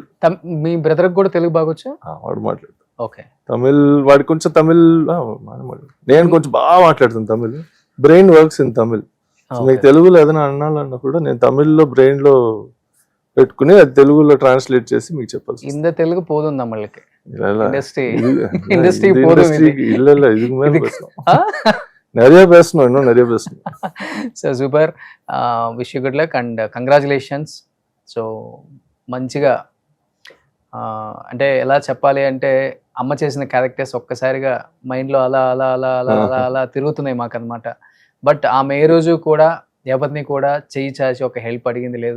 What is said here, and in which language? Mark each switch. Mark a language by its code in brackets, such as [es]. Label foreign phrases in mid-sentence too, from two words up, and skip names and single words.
[te] మీ బ్రదర్ కూడా తెలుగు బాగొచ్చా? వాడు మాట్లాడు ఓకే. తమిళ్, వాడికి కొంచెం తమిళ్, నేను కొంచెం బాగా మాట్లాడుతాను తమిళ్. [en] brain works in Tamil. [te] మీకు తెలుగులో ఏదైనా అన్నాలన్నా కూడా నేను తమిళ్లో బ్రెయిన్ లో పెట్టుకుని అది తెలుగులో ట్రాన్స్లేట్ చేసి మీకు చెప్పాల్సి వస్తుంది. [ta] இந்த தெலுங்கு போதும் நம்மளுக்கு இண்டஸ்ட்ரி இது- இண்டஸ்ட்ரி இது போதும் industry-க்கு இல்ல இதுக்கு மேல இதுக்கு- பேசணும். நிறைய பேசணும், இன்னும் நிறைய பேசணும். [en] So super, wish you good luck and congratulations. [te] సో మంచిగా అంటే ఎలా చెప్పాలి అంటే అమ్మ చేసిన క్యారెక్టర్స్ ఒక్కసారిగా మైండ్లో అలా అలా అలా అలా అలా అలా తిరుగుతున్నాయి మాకు అనమాట. బట్ ఆమె ఏ రోజు కూడా ఎవరిని కూడా చేయి చాచి ఒక హెల్ప్ అడిగింది లేదు.